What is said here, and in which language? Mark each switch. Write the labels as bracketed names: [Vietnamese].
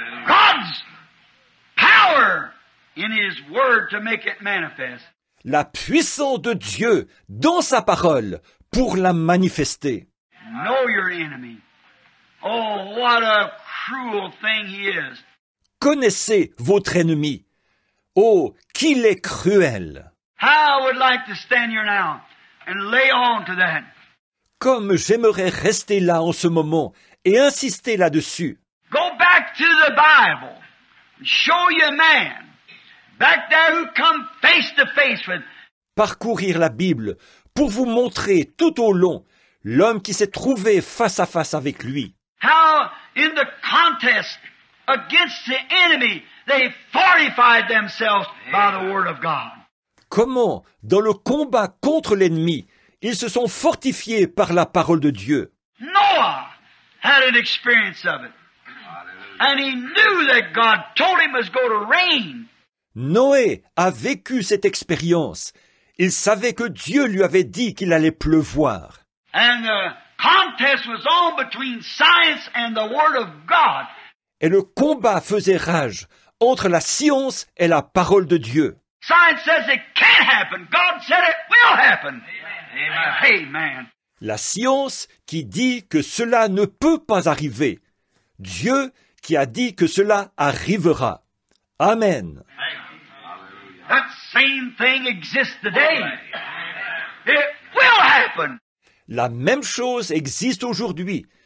[English] God's power in His Word to make it manifest. [French] La puissance de Dieu dans sa parole pour la manifester. [English] Know your enemy. Oh, what a cruel thing he is. [French] Connaissez votre ennemi. Oh, qu'il est cruel. [English] How I would like to stand here now and lay on to that. [French] Comme j'aimerais rester là en ce moment et insister là-dessus. [English] Go back to the Bible and show you a man back there who come face to face with. [French] Parcourir la Bible pour vous montrer tout au long l'homme qui s'est trouvé face à face avec lui. [English] How in the contest against the enemy they fortified themselves by the Word of God. [French] Comment, dans le combat contre l'ennemi, ils se sont fortifiés par la parole de Dieu. [English] Noah had an experience of it. And he knew that God told him it was going to rain. [French] Noé a vécu cette expérience. Il savait que Dieu lui avait dit qu'il allait pleuvoir. [English] And the contest was on between science and the Word of God. [French] Et le combat faisait rage entre la science et la parole de Dieu. [English] Science says it can't happen. God said it will happen. Amen. Amen. [French] La science qui dit que cela ne peut pas arriver. Dieu qui a dit que cela arrivera. Amen. [English] That same thing exists today. It will happen. [French] La même chose existe aujourd'hui.